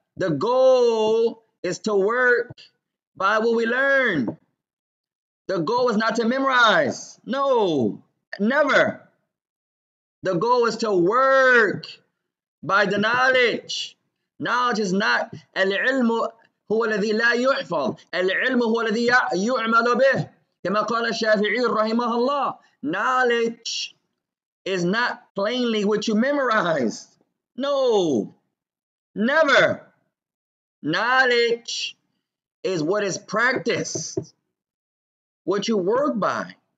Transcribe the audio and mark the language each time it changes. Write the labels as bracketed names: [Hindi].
[English] The goal is to work by what we learn. The goal is not to memorize. No, never. The goal is to work by the knowledge. Knowledge is not [Arabic] al-ilmu هو الذي لا يحفظ. العلم هو الذي يعمل به. كما قال الشافعي رحمه الله. [English] Knowledge is not plainly what you memorize. No, never. Knowledge is what is practiced, what you work by.